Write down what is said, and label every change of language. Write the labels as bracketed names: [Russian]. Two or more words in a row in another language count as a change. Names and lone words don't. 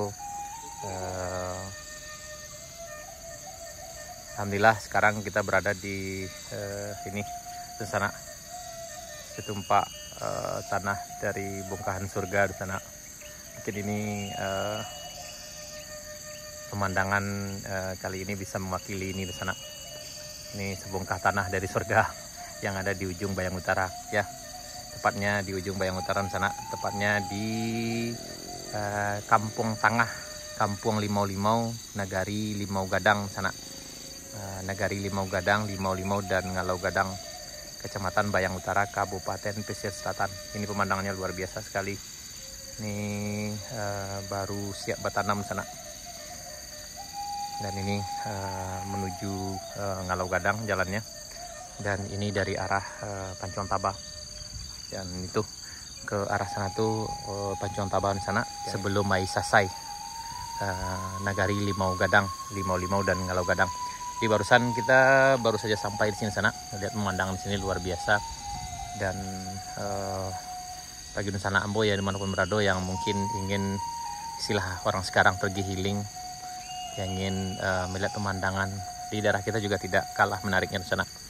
[Indonesian] Eh, Alhamdulillah sekarang kita berada di ini sana setumpak tanah dari bongkahan surga di sana. Mungkin ini pemandangan kali ini bisa mewakili ini di sana. Ini sebongkah tanah dari surga yang ada di ujung Bayang Utara ya. Tepatnya di ujung Bayang Utara sana, tepatnya di Kampung Tangah, Kampung Limau-Limau, Nagari Limau Gadang sana. Nagari Limau Gadang, Limau-Limau dan Ngalau Gadang, Kecamatan Bayang Utara, Kabupaten Pesisir Selatan. Ini pemandangannya luar biasa sekali. Ini baru siap bertanam sana. Dan ini menuju Ngalau Gadang jalannya. Dan ini dari arah Pancuang Taba. Dan itu ke arah sana tuh Pancuang Taba di sana sebelum Mai Sasai, Nagari Limau Gadang, Limau-Limau dan Ngalau Gadang. Di barusan kita baru saja sampai di sini sana, lihat pemandangan di sini luar biasa. Dan bagi Nusana Ambo ya dimanapun berada yang mungkin ingin istilah orang sekarang pergi healing, yang ingin melihat pemandangan di daerah kita juga tidak kalah menariknya di sana.